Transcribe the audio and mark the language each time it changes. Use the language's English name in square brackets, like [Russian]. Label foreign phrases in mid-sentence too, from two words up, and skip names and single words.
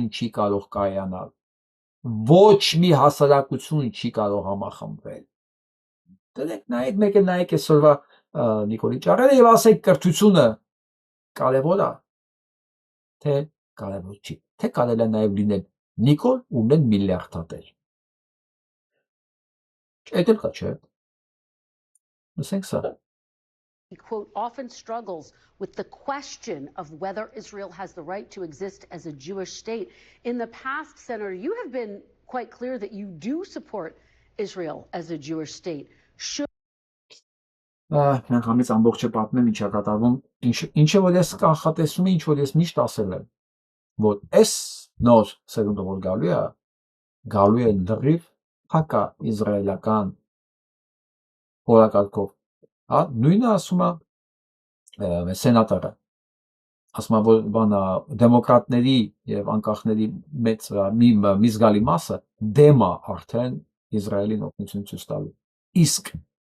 [Armenian] չի կարող կայանալ ոչ մի հասարակություն չի կարող համախմբվել դեք նայեք մեկ էլ նայեք այսօրվա Նիկոլի ճառերը եւ ասեք կրթությունը կարեւոր է թե կարեւոր չի թե կարելի է նաեւ լինել Նիկոլ ունեն միլիարդատեր այդ էլ կա չէ լսենք սա [English] quote, often struggles with the question of whether Israel has the right to exist as a Jewish state. In the past, Senator, you have been quite clear that you do support Israel as a Jewish state. Should [Armenian] Մենք համից ամբողջը պատմեմ ինչա կատարվում, ինչը որ ես կանխատեսում եմ, ինչ որ ես միշտ ասել եմ, որ այս նոր սերունդը որ գալու է լրիվ հակա իսրայելական օրակարգով Հա, նույնը ասում է սենատորը, ասում է, որ բանա դեմոկրատների եւ անկախների մեծ մի զգալի մասը դեմ է արդեն Իսրայելին օգնություն ցույց տալու։ Իսկ